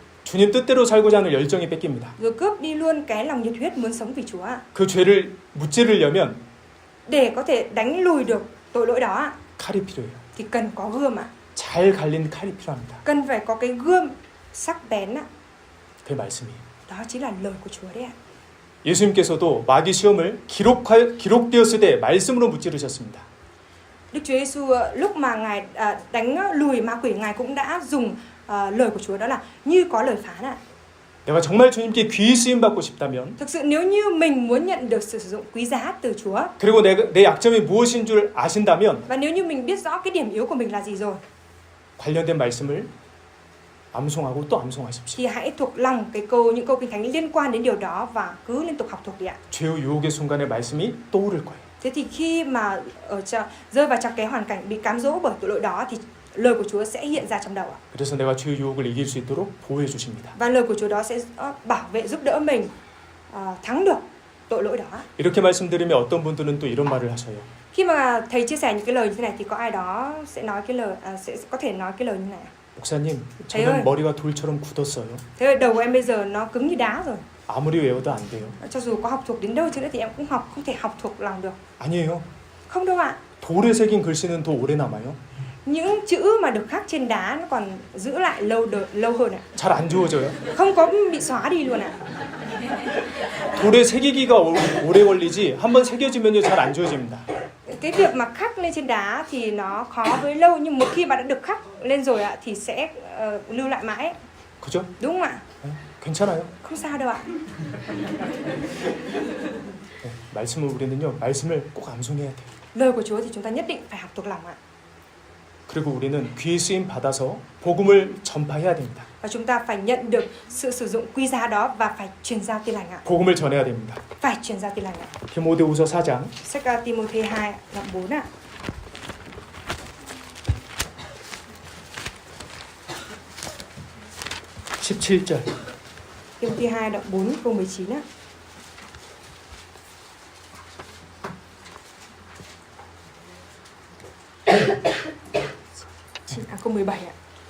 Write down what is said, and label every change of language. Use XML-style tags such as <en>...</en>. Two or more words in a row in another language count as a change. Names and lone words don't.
<ko>주님 뜻대로 살고자 하는 열정이 뺏깁니다.</ko> <vi>Rồi cướp đi luôn cái lòng nhiệt huyết muốn sống vì Chúa ạ.</vi> <ko>그 죄를 무찌르려면</ko> <vi>Để có thể đánh lùi được tội lỗi đó ạ,</vi> <ko>칼이 필요해요.</ko> <vi>thì cần có gươm ạ.</vi> <ko>잘 갈린 칼이 필요합니다.</ko> <vi>Cần phải có cái gươm sắc bén ạ.</vi> <ko>그게 말씀이에요.</ko> <vi>Đó chính là lời của Chúa đấy ạ.</vi> <ko>예수님께서도 마귀 시험을 기록되었을 때 말씀으로 무찌르셨습니다.</ko> <vi>Đức Chúa Giêsu lúc mà Ngài đánh lùi ma quỷ, Ngài cũng đã dùng lời của Chúa, đó là như có lời phán ạ.</vi> <ko>내가 정말 주님께 귀히 쓰임 받고 싶다면</ko> <vi>Thực sự nếu như mình muốn nhận được sự sử dụng quý giá từ Chúa,</vi> <ko>그리고 내 약점이 무엇인 줄 아신다면</ko> <vi>và nếu như mình biết rõ cái điểm yếu của mình là gì rồi,</vi> <ko>관련된 말씀을 암송하고 또 암송하십시오.</ko> <vi>thì hãy thuộc lòng những câu kinh thánh liên quan đến điều đó và cứ liên tục học thuộc đi ạ.</vi> <ko>죄의 유혹의 순간에 말씀이 떠오를 거예요.</ko> <vi>Thế thì khi mà rơi vào trong cái hoàn cảnh bị cám dỗ bởi tội lỗi đó thì lời của Chúa sẽ hiện ra trong đầu ạ.</vi> <ko>그래서 내가 죄의 유혹을 이길 수 있도록 보호해 주십니다.</ko> <vi>Và lời của Chúa đó sẽ bảo vệ giúp đỡ mình thắng được tội lỗi đó.</vi> <ko>이렇게 말씀드리면 어떤 분들은 또 이런 말을 하셔요.</ko> <vi>Khi mà thầy chia sẻ những cái lời như thế này thì có ai đó sẽ nói cái lời sẽ có thể nói cái lời như này.</vi> <ko>목사님,</ko> <vi>thầy ơi,</vi> <ko>저는 머리가 돌처럼 굳었어요.</ko> <vi>Thế rồi đầu của em bây giờ nó cứng như đá rồi.</vi> <ko>아무리 외워도 안 돼요.</ko> <vi>Cho dù có học thuộc đến đâu chứ nữa thì em cũng không thể học thuộc lòng được.</vi> <ko>아니에요.</ko> <vi>Không đâu ạ.</vi> <ko>돌에 새긴 글씨는 더 오래 남아요.</ko> <vi>Những chữ mà được khắc trên đá nó còn giữ lại lâu hơn ạ.</vi> <ko>잘 안 지워져요.</ko> <vi>Không có bị xóa đi luôn ạ.</vi> <ko>돌에 새기기가 오래 걸리지 한번 새겨지면요 잘 안 지워집니다.</ko> <vi>Cái việc mà khắc lên trên đá thì nó khó với lâu, nhưng một khi mà đã được khắc lên rồi ạ thì sẽ lưu lại mãi.</vi> <ko>그죠?</ko> <vi>Đúng không ạ?</vi> <ko>괜찮아요.</ko> <vi>Không sao đâu ạ.</vi> <ko>네, 말씀을 우리는요 말씀을 꼭 암송해야 돼요.</ko> <vi>Lời của Chúa thì chúng ta nhất định phải học thuộc lòng ạ.</vi> <ko>그리고 우리는 귀히 쓰임 받아서 복음을 전파해야 됩니다.</ko> <vi>Và chúng ta phải nhận được sự sử dụng quý giá đó và phải truyền giao tin lành ạ.</vi> <ko>복음을 전해야 됩니다.</ko> <vi>Phải truyền giao tin lành ạ.</vi> <ko>디모데후서 4장</ko> <vi>Sách Timôthê 2 đoạn 4 ạ. Timôthê 2 đoạn 4 câu 19 ạ. Câu 17 ạ.</vi>